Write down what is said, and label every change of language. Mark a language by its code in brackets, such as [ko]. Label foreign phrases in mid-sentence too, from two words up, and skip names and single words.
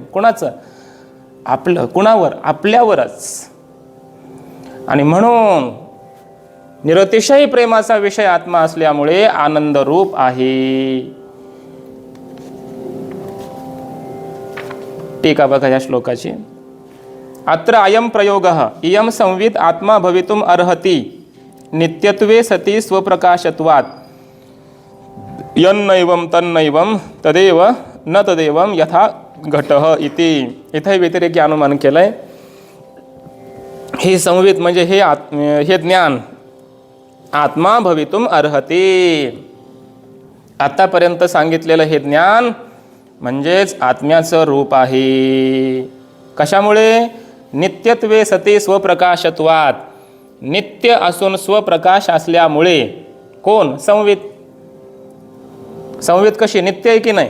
[mr] कोणाचं? आपलं. कुणावर? आपल्यावरच. आणि म्हणून निरतिशय प्रेमाचा विषय आत्मा असल्यामुळे आनंद रूप आहे. टीका बघा या श्लोकाची. [sa] अत्र अयम प्रयोगः इयं संवित् आत्मा भवितुम अर्हति नित्यत्वे सति स्वप्रकाशत्वात् यन्नैवं तन्नैवं तदेव न तदेवं यथा घटः इति. [mr] इथे व्यतिरेकी अनुमान केलंय. हे संवित म्हणजे हे ज्ञान [sa] आत्मा भवितुम अर्हति. [mr] आतापर्यंत सांगितलेलं हे ज्ञान म्हणजेच आत्म्याचं रूप आहे. कशामुळे? [sa] नित्यत्वे सती स्वप्रकाशत्वात. [mr] नित्य असून स्वप्रकाश असल्यामुळे. कोण? संवित. संवित कशी? नित्य आहे की नाही?